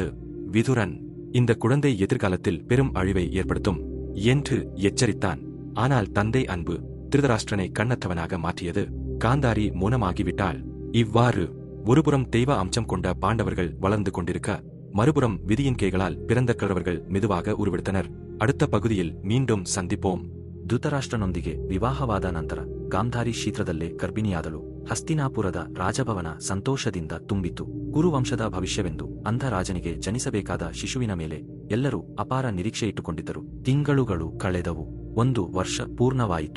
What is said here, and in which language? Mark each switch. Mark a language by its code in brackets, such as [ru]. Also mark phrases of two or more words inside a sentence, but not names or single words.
[ta] விதுரன் இந்த குழந்தை எதிர்காலத்தில் பெரும் அழிவை ஏற்படுத்தும் என்று எச்சரித்தான். ஆனால் தந்தை அன்பு திருதராஷ்டிரனை கண்ணற்றவனாக மாற்றியது. காந்தாரி மௌனமாகிவிட்டாள். இவ்வாறு ஒருபுறம் தெய்வ அம்சம் கொண்ட பாண்டவர்கள் வளர்ந்து கொண்டிருக்க, மறுபுறம் விதியின் கைகளால் பிறந்த கிழவர்கள் மெதுவாக உருவெடுத்தனர். அடுத்த ಪகுதியில் மீண்டும் சந்திப்போம். [kn] ಧೃತರಾಷ್ಟ್ರನೊಂದಿಗೆ ವಿವಾಹವಾದ ನಂತರ ಗಾಂಧಾರಿ ಶೀಘ್ರದಲ್ಲೇ ಗರ್ಭಿಣಿಯಾದಳು. ಹಸ್ತಿನಾಪುರದ ರಾಜಭವನ ಸಂತೋಷದಿಂದ ತುಂಬಿತು. ಕುರುವಂಶದ ಭವಿಷ್ಯವೆಂದು ಅಂಧ ರಾಜನಿಗೆ ಜನಿಸಬೇಕಾದ ಶಿಶುವಿನ ಮೇಲೆ ಎಲ್ಲರೂ ಅಪಾರ ನಿರೀಕ್ಷೆ ಇಟ್ಟುಕೊಂಡಿದ್ದರು. ತಿಂಗಳುಗಳು ಕಳೆದವು. 1 ವರ್ಷ ಪೂರ್ಣವಾಯಿತು.